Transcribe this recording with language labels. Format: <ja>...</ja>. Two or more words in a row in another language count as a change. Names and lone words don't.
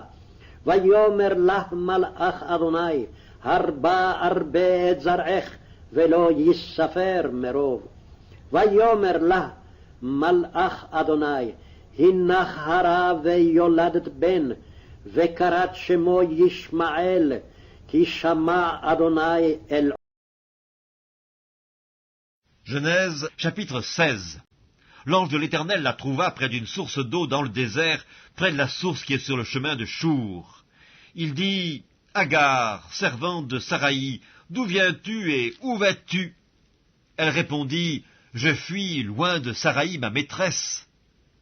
<he>ויאמר לה מלאך אדוני, הרבה את זרעך, ולא יספר מרוב. ויאמר לה מלאך אדוני, הנך הרה ויולדת בן, וקראת שמו ישמעאל, כי שמע אדוני אל...</he> <fr>Genèse, chapitre 16. L'ange de l'Éternel la trouva près d'une source d'eau dans le désert, près de la source qui est sur le chemin de Chour. Il dit, « Agar, servante de Saraï, d'où viens-tu et où vas-tu » Elle répondit, « Je fuis loin de Saraï, ma maîtresse.</fr>